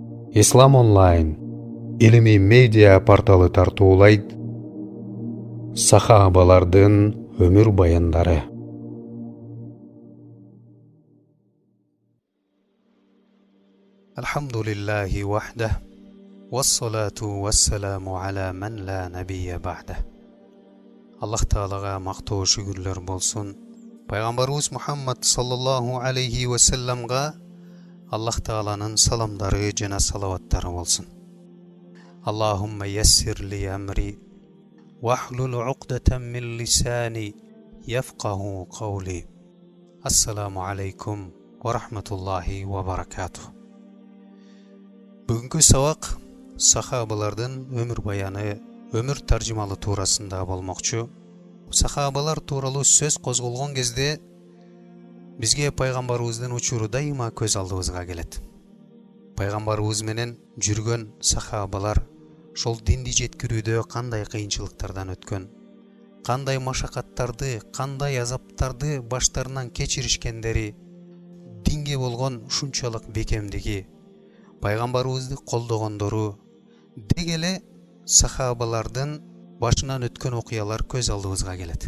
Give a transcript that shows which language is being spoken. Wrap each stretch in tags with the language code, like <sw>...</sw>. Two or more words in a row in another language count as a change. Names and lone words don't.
<ky>Ислам онлайн илимий медиа порталы тартуулайт сахабалардын өмүр баяндары.</ky> <ar>الحمد لله وحده والصلاة والسلام على من لا نبي بعده.</ar> <ky>Аллах Таалага мактоо шүгүрлөр болсун. Пайгамбарыбыз Мухаммад</ky> <ar>صلى الله عليه وسلم</ar> <ky>Аллах Тааланын саламдары жана салаваттары болсун.</ky> <ar>اللهم يسر لي أمري واحلل عقدة من لساني يفقهوا قولي. السلام عليكم ورحمة الله وبركاته.</ar> <ky>Бүгүнкү сабак сахабалардын өмүр баяны, өмүр таржымалы туурасында болмокчу. Сахабалар тууралуу сөз козголгон кезде бизге пайгамбарыбыздын учуру дайыма көз алдыбызга келет. Пайгамбарыбыз менен жүргөн сахабалар шол динди жеткирүүдө кандай кыйынчылыктардан өткөн, кандай машакаттарды, кандай азаптарды баштарынан кечиришкендери, динге болгон ушунчалык бекемдиги, пайгамбарыбызды колдогондору, деги эле сахабалардын башынан өткөн окуялар көз алдыбызга келет.</ky>